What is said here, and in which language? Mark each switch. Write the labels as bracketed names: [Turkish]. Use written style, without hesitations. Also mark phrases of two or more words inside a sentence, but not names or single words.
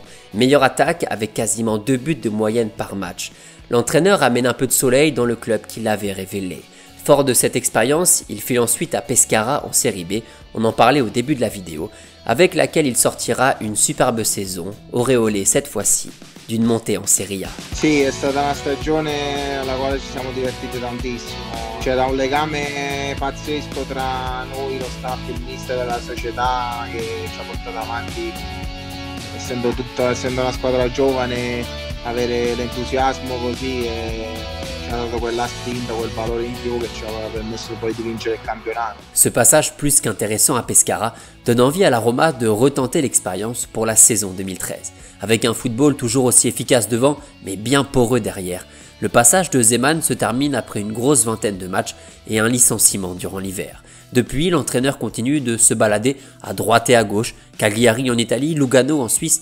[French] Meilleure attaque avec quasiment 2 buts de moyenne par match. L'entraîneur amène un peu de soleil dans le club qui l'avait révélé. Fort de cette expérience, il file ensuite à Pescara en Série B, on en parlait au début de la vidéo, avec laquelle il sortira une superbe saison, auréolée cette fois-ci d'une montée en Serie A. [Italian] Sì, è stata una stagione alla quale ci siamo divertiti tantissimo. C'era un legame pazzesco tra noi, lo staff, il mister della società che ci ha portato avanti, essendo una squadra giovane, avere l'entusiasmo così ci ha dato quella spinta, quel valore in più che ci aveva permesso poi di vincere il campionato. [French] Ce passage plus qu'intéressant à Pescara donne envie à la Roma de retenter l'expérience pour la saison 2013. Avec un football toujours aussi efficace devant, mais bien poreux derrière. Le passage de Zeman se termine après une grosse vingtaine de matchs et un licenciement durant l'hiver. Depuis, l'entraîneur continue de se balader à droite et à gauche, Cagliari en Italie, Lugano en Suisse.